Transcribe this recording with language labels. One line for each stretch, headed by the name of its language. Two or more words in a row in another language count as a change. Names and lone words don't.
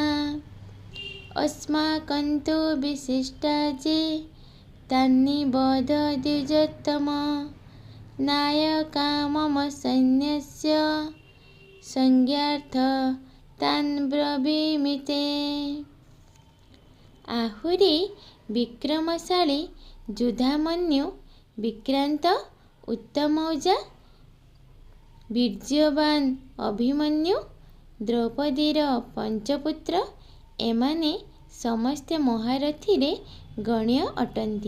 Sanskrit: अस्माकं तु विशिष्टा ये तान्निबोध द्विजोत्तम नायका मम सैन्यस्य संज्ञार्थ तान् ब्रवीमि ते।
Odia: ଆହୁରି ବିକ୍ରମଶାଳୀ ଯୁଧାମନ୍ୟୁ, ବିକ୍ରାନ୍ତ, ଉତ୍ତମୌଜା, ବୀର୍ଯ୍ୟବାନ୍ ଅଭିମନ୍ୟୁ, ଦ୍ରୌପଦୀର ପଞ୍ଚପୁତ୍ର ଏମାନେ ସମସ୍ତେ ମହାରଥୀରେ ଗଣ୍ୟ ଅଟନ୍ତି।